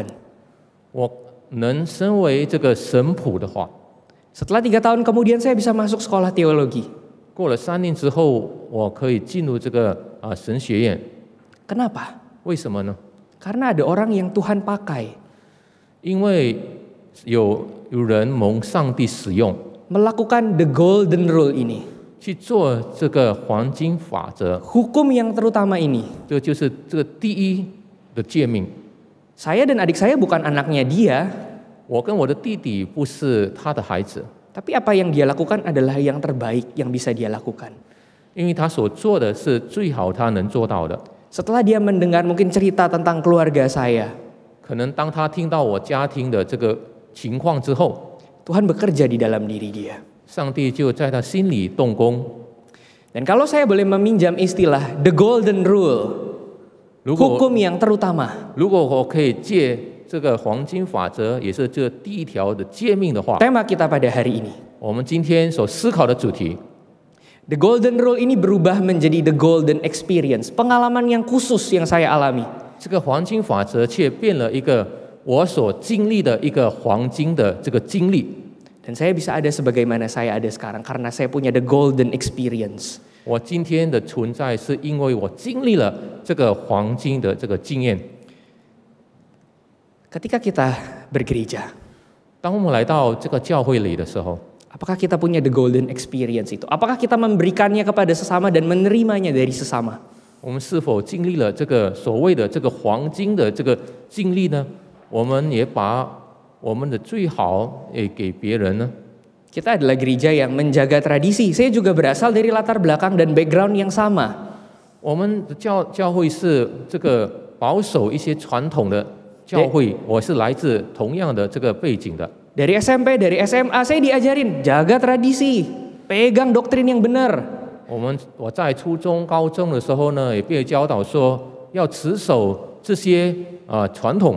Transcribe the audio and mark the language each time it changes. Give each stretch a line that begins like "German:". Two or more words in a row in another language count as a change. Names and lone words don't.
Chinese: 我能身为这个神仆的话，
Indonesian: Setelah 3 tahun kemudian saya bisa masuk sekolah teologi.
Chinese: 过了3年之后，我可以进入这个神学院。
Indonesian: Kenapa?
Chinese: 为什么呢？
Indonesian: Karena ada orang yang Tuhan pakai
Chinese: 因为有人蒙上帝使用，
Indonesian: melakukan
English: the golden rule
Indonesian: ini.
Chinese: 去做这个黄金法则，
Indonesian: Hukum yang terutama ini.
Chinese: 这就是这个第一的诫命。
Indonesian: Saya dan adik saya bukan anaknya dia,
Chinese: 我跟我的弟弟不是他的孩子，
Indonesian: tapi apa yang dia lakukan adalah yang terbaik yang bisa dia lakukan.
Chinese: 因为他所做的是最好他能做到的。
Indonesian: Setelah dia mendengar mungkin cerita tentang keluarga saya,
Chinese: 可能当他听到我家庭的这个情况之后，
Indonesian: Tuhan bekerja di dalam diri dia.
Chinese: 上帝就在他心里动工。
Indonesian: Dan kalau saya boleh meminjam istilah
English: the golden rule,
Chinese: 如果
Indonesian: hukum yang terutama,
Chinese: 如果我可以借这个黄金法则，也是这第一条的诫命的话，
Indonesian: tema kita pada hari ini.
Chinese: 我们今天所思考的主题，
English: The golden rule
Indonesian: ini berubah menjadi
English: the golden experience,
Indonesian: pengalaman yang khusus yang saya alami.
Chinese: 这个黄金法则却变了一个我所经历的一个黄金的这个经历。
Indonesian: Dan saya bisa ada sebagaimana saya ada sekarang karena saya punya
English: the golden experience.
Chinese: 我今天的存在是因为我经历了这个黄金的这个经验。
Indonesian: Ketika kita bergereja,
Chinese: 当我们来到这个教会里的时候，
Indonesian: apakah kita punya
English: the golden experience
Indonesian: itu? Apakah kita memberikannya kepada sesama dan menerimanya dari sesama?
Chinese: 我们是否经历了这个所谓的这个黄金的这个经历呢？我们也把我们的最好也给别人呢？
Indonesian: Kita adalah gereja yang menjaga tradisi. Saya juga berasal dari latar belakang dan background yang sama.
Chinese: 我们的教会是这个保守一些传统的教会，我是来自同样的这个背景的。
Indonesian: Dari SMP, dari SMA saya diajarin jaga tradisi, pegang doktrin yang benar.
Chinese: 我在初中、高中的时候呢，也被教导说要持守这些传统。